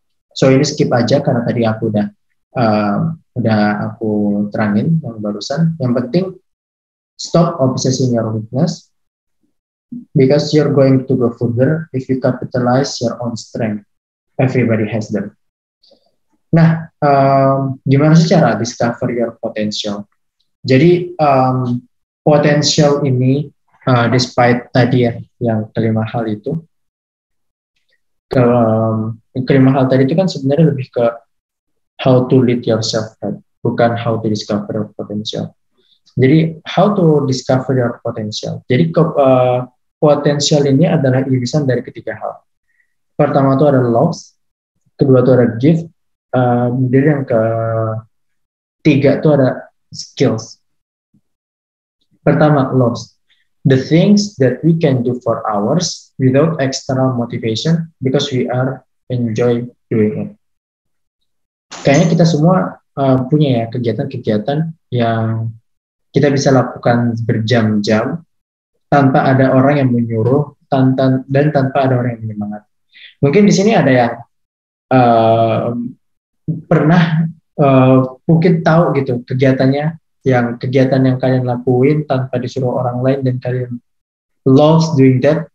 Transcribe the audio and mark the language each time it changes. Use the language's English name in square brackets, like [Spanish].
[Indonesian] So ini skip aja karena tadi aku udah aku terangin yang barusan. Yang penting [English] stop obsessing your weakness, because you're going to go further if you capitalize your own strength. Everybody has them. [Indonesian] Nah, gimana sih cara [English] discover your potential? [Indonesian] Jadi potential ini, despite tadi ya yang kelima hal itu, kelima hal tadi itu kan sebenarnya lebih ke [English] how to lead yourself, right? [Indonesian] Bukan [English] how to discover your potential. [Indonesian] Jadi [English] how to discover your potential. [Indonesian] Jadi potential ini adalah irisan dari ketiga hal. Pertama itu ada loves, kedua itu ada gift, kemudian yang ketiga itu ada skills. Pertama, loves. [English] The things that we can do for hours without external motivation because we are enjoy doing it. [Indonesian] Kayaknya kita semua punya ya kegiatan-kegiatan yang kita bisa lakukan berjam-jam tanpa ada orang yang menyuruh dan tanpa ada orang yang menyemangat. Mungkin di sini ada yang pernah mungkin tahu gitu kegiatan yang kalian lakuin tanpa disuruh orang lain dan kalian [English] loves doing that.